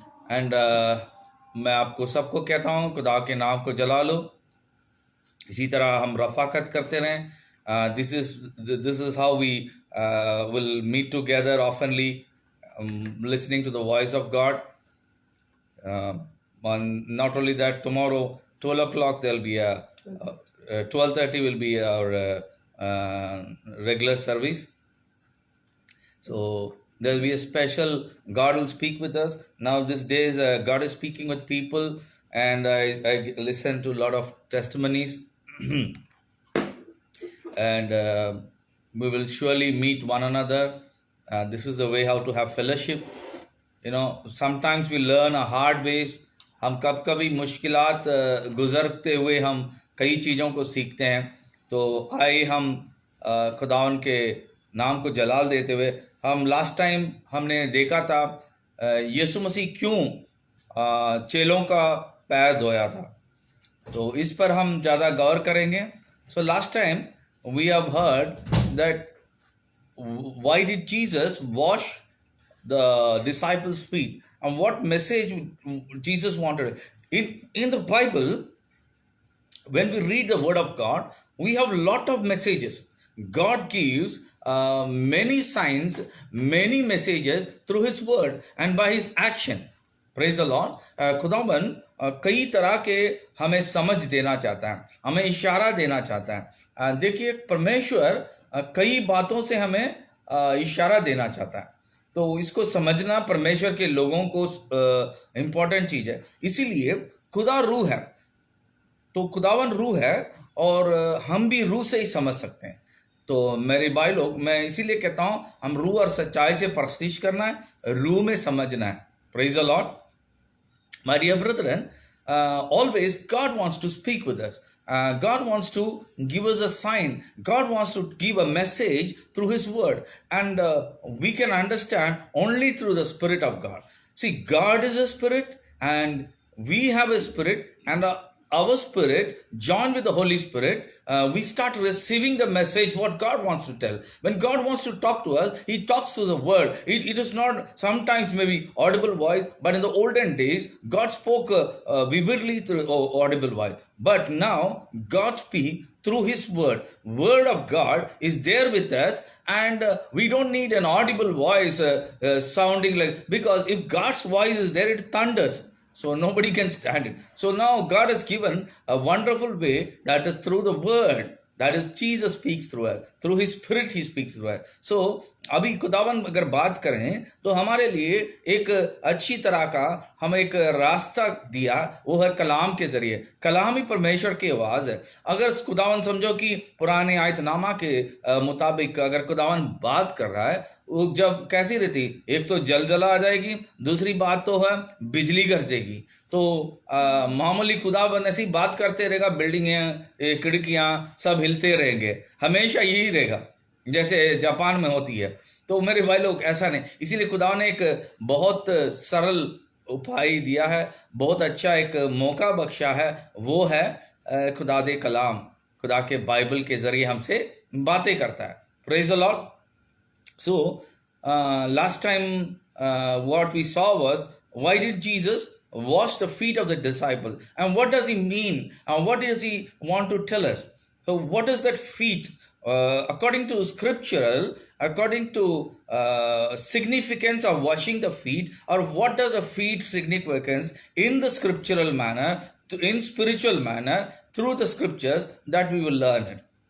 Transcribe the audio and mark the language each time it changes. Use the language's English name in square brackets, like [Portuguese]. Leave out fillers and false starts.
[Hindi] And मैं आपको सबको कहता हूँ खुदा के नाम को जला लो, इसी तरह हम रफाकत करते रहें। [English] This is how we will meet together oftenly, listening to the voice of God. Not only that, tomorrow 12 o'clock there'll be a 12:30 will be our regular service. So there'll be a special, God will speak with us. Now these days God is speaking with people, and I listen to a lot of testimonies and we will surely meet one another. This is the way how to have fellowship. You know, sometimes we learn a hard ways. [Hindi] हम कभी मुश्किलात गुजरते हुए हम कई चीज़ों को सीखते हैं। तो आइए हम खुदावन के नाम को जलाल देते हुए, हम लास्ट टाइम हमने देखा था यीशु मसीह क्यों चेलों का पैर धोया था, तो इस पर हम ज़्यादा गौर करेंगे। [English] So last time we have heard that why did Jesus wash the disciples' feet, and what message Jesus wanted? In the Bible, when we read the word of God, we have a lot of messages. God gives many signs, many messages through his word and by his action. Praise the Lord. [Hindi] खुदावन कई तरह के हमें समझ देना चाहता है, हमें इशारा देना चाहता है. देखिए, परमेश्वर कई बातों से हमें इशारा देना चाहता है. तो इसको समझना परमेश्वर के लोगों को इम्पोर्टेंट चीज है. इसीलिए खुदा रूह है, तो खुदावन रूह है और हम भी रूह से ही समझ सकते हैं. तो मेरे भाई लोग, मैं इसीलिए कहता हूं, हम रूह और सच्चाई से परस्तिश करना है, रूह में समझना है. [English] Praise the lord. My dear brethren, always God wants to speak with us. God wants to give us a sign. God wants to give a message through his word. And we can understand only through the Spirit of God. See, God is a spirit and we have a spirit, and our spirit joined with the Holy Spirit, we start receiving the message what God wants to tell. When God wants to talk to us, he talks through the word. It is not sometimes maybe audible voice, but in the olden days God spoke vividly through audible voice. But now God speaks through his word. Word of God is there with us, and we don't need an audible voice sounding like, because if God's voice is there, it thunders. So nobody can stand it. So now God has given a wonderful way, that is through the word. That is, Jesus speaks through us. Through his spirit he speaks through us. [Hindi] So अभी खुदावन अगर बात करें तो हमारे लिए एक अच्छी तरह का हमें एक रास्ता दिया, वो है कलाम के जरिए. कलाम ही परमेश्वर की आवाज है. अगर खुदावन समझो कि पुराने आयतनामा के मुताबिक अगर खुदावन बात कर रहा है, वो जब कैसी रहती, एक तो जलजला आ जाएगी, दूसरी बात तो है बिजली गरजेगी. तो मामूली खुदावन ऐसी बात करते रहेगा, बिल्डिंगें खिड़कियां सब हिलते रहेंगे, हमेशा यही रहेगा जैसे जापान में होती है. तो मेरे भाई लोग, ऐसा नहीं. इसीलिए खुदा ने एक बहुत सरल उपाय दिया है, बहुत अच्छा एक मौका बख्शा है, वो है खुदा दे कलाम. खुदा के बाइबल के जरिए हमसे बातें करता है. [English] Praise the lord. So last time what we saw was, why did Jesus wash the feet of the disciples, and what does he mean, and what does he want to tell us? So what is that feet? According to scriptural, according to significance of washing the feet, or what does a feet significance in the scriptural manner, in spiritual manner, through the scriptures, that we will learn it.